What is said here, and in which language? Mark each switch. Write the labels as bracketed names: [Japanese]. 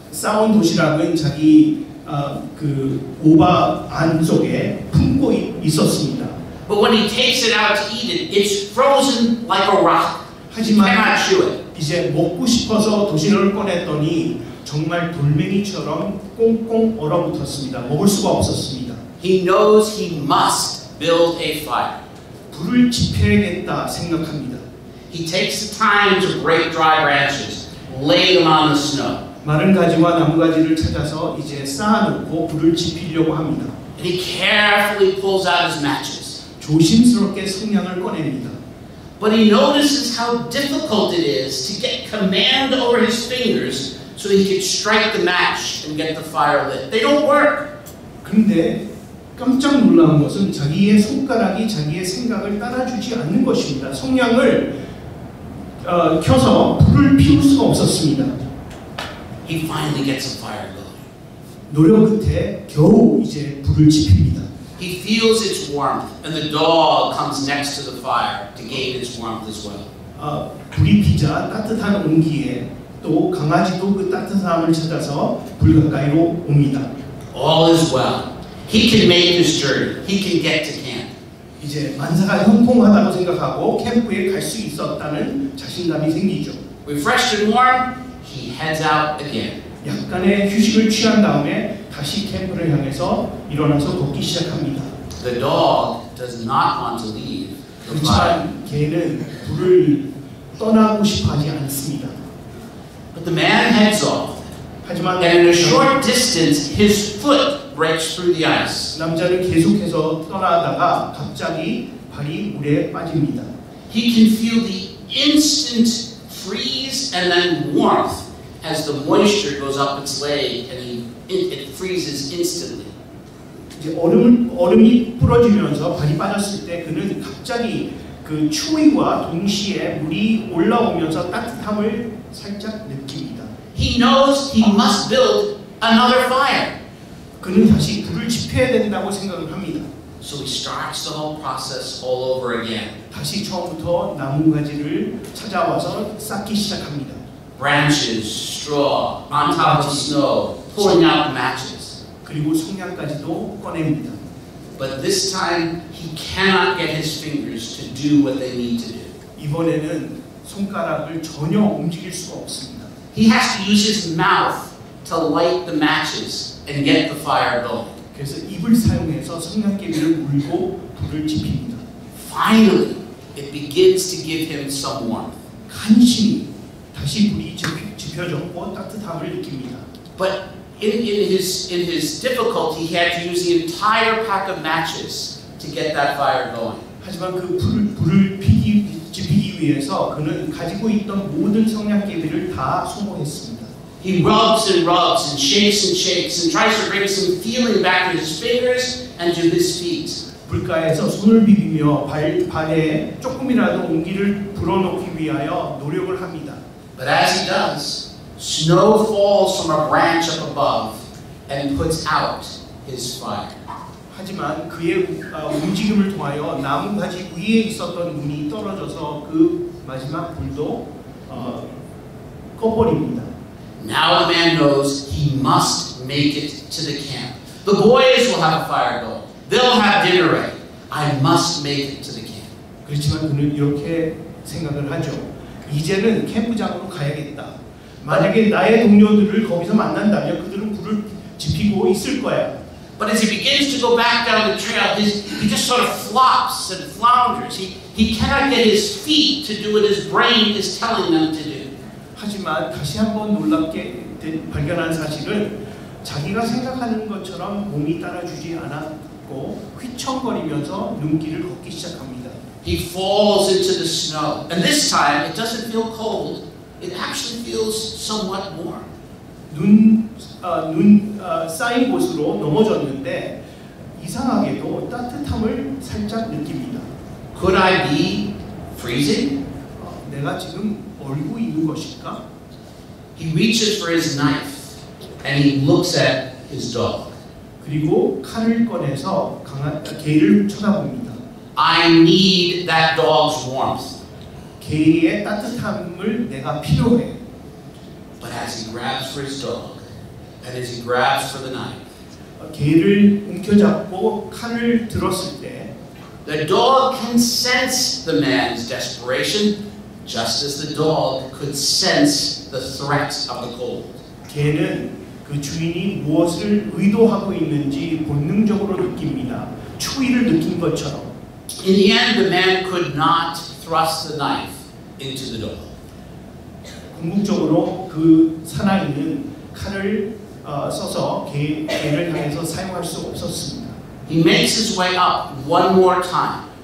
[Korean] 싸온 도시락은 자기 그 오바 안속에 품고 있었습니다. [English] But when he takes it out to eat it, it's frozen like a rock. He cannot chew it. [Korean] 이제 먹고 싶어서 도시락을 꺼냈더니 정말 돌멩이처럼 꽁꽁 얼어붙었습니다. 먹을 수가 없었습니다. [English] He knows he must build a fire. [Korean] 불을 지펴야겠다 생각합니다. [English] He takes the time to break dry branches, lay them on the snow. [Korean] 마른 가지와 나무가지를 찾아서 이제 쌓아놓고 불을 지피려고 합니다. [English] And he carefully pulls out his matches. [Korean] 조심스럽게 성냥을 꺼냅니다. [English] But he notices how difficult it is to get command over his fingers so that he can strike the match and get the fire lit. They don't work. [Korean] 그런데 깜짝 놀라운 것은 자기의 손가락이 자기의 생각을 따라주지 않는 것입니다. 성냥을 켜서 불을 피울 수가 없었습니다. [English] He finally gets a fire going. [Korean] 노력 끝에 겨우 이제 불을 지핍니다. [English] He feels its warmth, and the dog comes next to the fire to gain its warmth as well. [Korean] 불이 피자 따뜻한 온기에 또 강아지도 그 따뜻함을 찾아서 불 가까이로 옵니다. [English] All is well. He can make this journey. He can get to camp. [Korean] 이제 만사가 형통하다고 생각하고 캠프에 갈 수 있었다는 자신감이 생기죠. [English] Refreshed and warm, he heads out again. [Korean] 약간의 휴식을 취한 다음에 다시 캠프를 향해서 일어나서 걷기 시작합니다. [English] The dog does not want to leave the fire. [Korean] 그렇지만 개는 불을 떠나고 싶어하지 않습니다. [English] But the man heads off. [Korean] 하지만 [English] And in a short distance, his foot breaks through the ice. [Korean] 남자는 계속해서 떠나다가 갑자기 발이 물에 빠집니다. [English] He can feel the instant freeze and then warmth as the moisture goes up its leg and it freezes instantly. [Korean] 이제 얼음이 부러지면서 발이 빠졌을 때 그는 갑자기 그 추위와 동시에 물이 올라오면서 따뜻함을 살짝 느낍니다. [English] He knows he must build another fire. [Korean] 그는 다시 불을 지펴야 된다고 생각을 합니다. [English] So he starts the whole process all over again. [Korean] 다시 처음부터 나뭇가지를 찾아와서 쌓기 시작합니다. [English] Branches, straw, on top of snow, pulling out the matches. [Korean] 그리고 성냥까지도 꺼냅니다. [English] But this time he cannot get his fingers to do what they need to do. [Korean] 이번에는 손가락을 전혀 움직일 수가 없습니다. [English] He has to use his mouth to light the matches and get the fire going. [Korean] 그래서 입을 사용해서 성냥개비를 물고 불을 지핍니다. [English] Finally, it begins to give him some warmth. [Korean] 간신히 다시 불이 지펴졌고 따뜻함을 느낍니다. [English] But in his difficulty, he had to use the entire pack of matches to get that fire going. [Korean] 하지만 그 불을 지피기 위해서 그는 가지고 있던 모든 성냥개비를 다 소모했습니다. [English] He rubs and rubs and shakes and tries to bring some feeling back to his fingers and to his feet. [Korean] 물가에서 손을 비비며 발에 조금이라도 온기를 불어넣기 위하여 노력을 합니다. [English] But as he does, snow falls from a branch up above and puts out his fire. [Korean] 하지만 그의 움직임을 통하여 나뭇가지 위에 있었던 운이 떨어져서 그 마지막 불도 꺼버립니다. [English] Now the man knows he must make it to the camp. The boys will have a fire going. They'll have dinner ready. I must make it to the camp. [Korean] 그렇지만 그는 이렇게 생각을 하죠. 이제는 캠프장으로 가야겠다. 만약에 나의 동료들을 거기서 만난다면 그들은 불을 지피고 있을 거야. [English] But as he begins to go back down the trail, he just sort of flops and flounders. He cannot get his feet to do what his brain is telling them to do. [Korean] 하지만 다시 한번 놀랍게 발견한 사실은 자기가 생각하는 것처럼 몸이 따라주지 않았고 휘청거리면서 눈길을 걷기 시작합니다. [English] He falls into the snow. And this time, it doesn't feel cold. It actually feels somewhat warm. [Korean] 눈 쌓인 곳으로 넘어졌는데 이상하게도 따뜻함을 살짝 느낍니다. [English] Could I be freezing? [Korean] 내가 지금 얼고 있는 것일까? [English] He reaches for his knife and he looks at his dog. [Korean] 그리고 칼을 꺼내서 개를 쳐다봅니다. [English] I need that dog's warmth. [Korean] 개의 따뜻함을 내가 필요해. [English] But as he grabs for his dog and as he grabs for the knife, [Korean] 개를 움켜잡고 칼을 들었을 때 [English] the dog can sense the man's desperation just as the dog could sense the threat of the cold. [Korean] 개는 그 주인이 무엇을 의도하고 있는지 본능적으로 느낍니다. 추위를 느낀 것처럼. [English] In the end, the man could not thrust the knife into the dog. [Korean] 궁극적으로 그 사나이는 칼을 써서 개를 향해서 사용할 수 없었습니다. [English] He makes his way up one more time,